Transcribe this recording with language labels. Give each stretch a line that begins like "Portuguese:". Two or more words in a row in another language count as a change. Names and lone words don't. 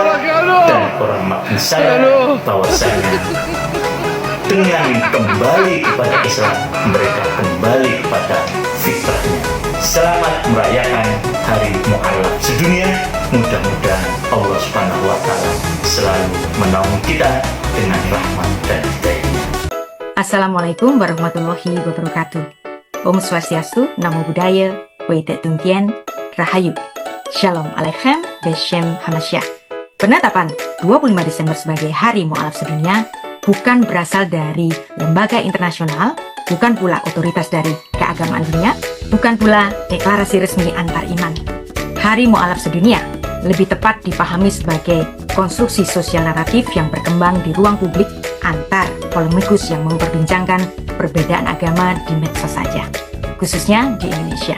Indonesian: Dan orang makin saya bahwasanya dengan kembali kepada Islam, mereka kembali kepada fitrahnya. Selamat merayakan Hari Mu'alaf Sedunia. Mudah-mudahan
Arabic: الله سبحانه وتعالى
Indonesian: selalu menaungi kita dengan rahmat dan hidayahnya.
Arabic: السلام عليكم ورحمة الله وبركاته.
Balinese: Om Swastiastu,
Pali: Namo Buddhaya,
Chinese: Waitek Tungtien,
Balinese: Rahayu.
Hebrew: שלום עליכם, בשם המשיח.
Indonesian: Penetapan 25 Desember sebagai Hari Mu'alaf Sedunia bukan berasal dari lembaga internasional, bukan pula otoritas dari keagamaan dunia, bukan pula deklarasi resmi antar iman. Hari Mu'alaf Sedunia lebih tepat dipahami sebagai konstruksi sosial naratif yang berkembang di ruang publik antar polemikus yang memperbincangkan perbedaan agama di medsos saja, khususnya di Indonesia.